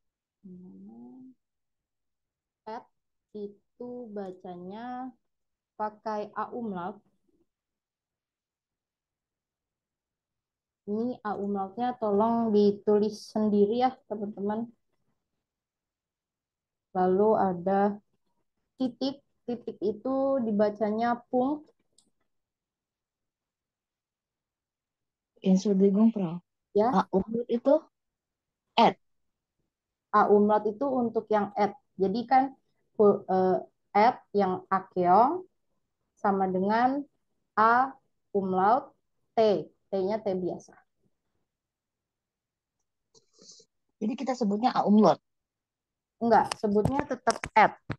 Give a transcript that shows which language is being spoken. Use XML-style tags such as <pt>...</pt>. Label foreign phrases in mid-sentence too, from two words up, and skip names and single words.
<id>App itu bacanya pakai A umlaut. Ini A umlautnya tolong ditulis sendiri ya teman-teman. Lalu ada titik. Titik itu dibacanya punkt.</id> <de>Entschuldigung, Frau.</de> <id>Ya. A umlaut itu at. A umlaut itu untuk yang at. Jadi kan at yang akeong sama dengan A umlaut T. T-nya T biasa. Jadi kita sebutnya A umlaut. Enggak, sebutnya tetap at.</id>